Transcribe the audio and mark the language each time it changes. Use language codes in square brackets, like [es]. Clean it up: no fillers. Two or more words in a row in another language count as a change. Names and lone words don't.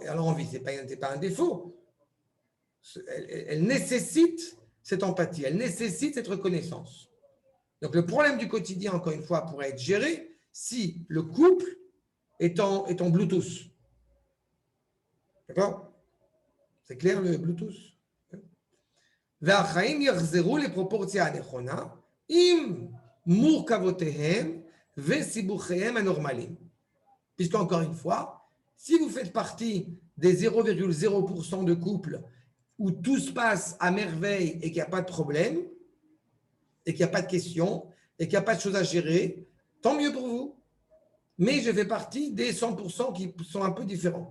[fr] Elle a envie, ce n'est pas un défaut. Elle nécessite cette empathie, elle nécessite cette reconnaissance. Donc le problème du quotidien, encore une fois, pourrait être géré si le couple est en Bluetooth. D'accord? C'est clair le Bluetooth? [he] והחיים יחזרו לפרופורציה הנכונה עם מורכבותיהם וסיבוכיהם הנורמליים. [fr] Puisqu'encore une fois, si vous faites partie des 0,0% de couples où tout se passe à merveille et qu'il n'y a pas de problème, et qu'il n'y a pas de questions, et qu'il n'y a pas de choses à gérer, tant mieux pour vous. Mais je fais partie des 100% qui sont un peu différents.